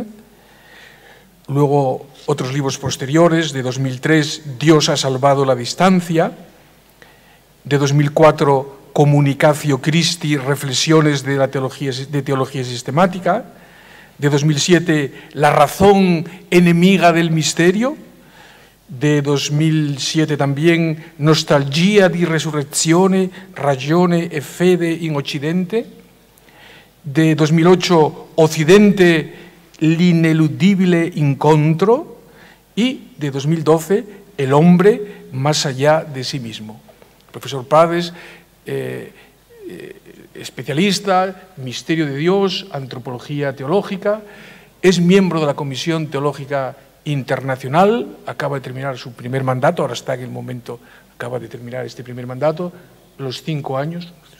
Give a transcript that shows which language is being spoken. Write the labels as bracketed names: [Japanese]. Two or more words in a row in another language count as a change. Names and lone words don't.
[Spanish] Luego, otros libros posteriores, de 2003, Dios ha salvado la distancia, de 2004, Communicatio Christi, Reflexiones de Teología Sistemática, de 2007, La razón enemiga del misterio, de 2007 también, Nostalgia di Resurrezione, Ragione e Fede in Occidente, de 2008, Occidente, L'ineludibile incontro, y de 2012, El hombre más allá de sí mismo. El profesor Prades, especialista, misterio de Dios, antropología teológica, es miembro de la Comisión Teológica Internacional, acaba de terminar su primer mandato, ahora está en el momento, acaba de terminar este primer mandato, los 5 años.